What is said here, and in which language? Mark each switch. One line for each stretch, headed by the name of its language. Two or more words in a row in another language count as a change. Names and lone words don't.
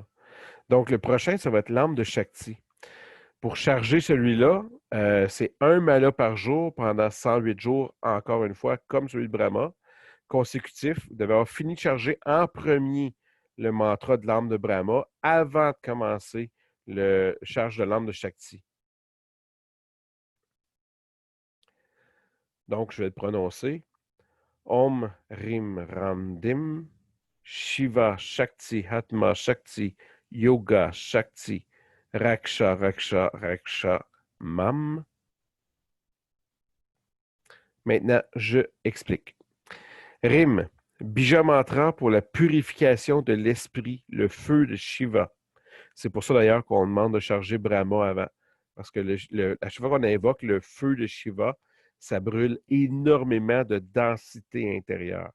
French: Donc, le prochain, ça va être l'âme de Shakti. Pour charger celui-là, c'est un mala par jour pendant 108 jours, encore une fois, comme celui de Brahma, consécutif. Vous devez avoir fini de charger en premier le mantra de l'âme de Brahma avant de commencer le charge de l'âme de Shakti. Donc, je vais le prononcer.
Sanskrit: Om Rim Ram Dim, Shiva Shakti Hatma Shakti, Yoga Shakti, Raksha Raksha Raksha Mam.
French: Maintenant, je explique. Rim,
Sanskrit: bija mantra
French: pour la purification de l'esprit, le feu de Shiva. C'est pour ça d'ailleurs qu'on demande de charger Brahma avant. Parce que à chaque fois qu'on invoque le feu de Shiva, ça brûle énormément de densité intérieure.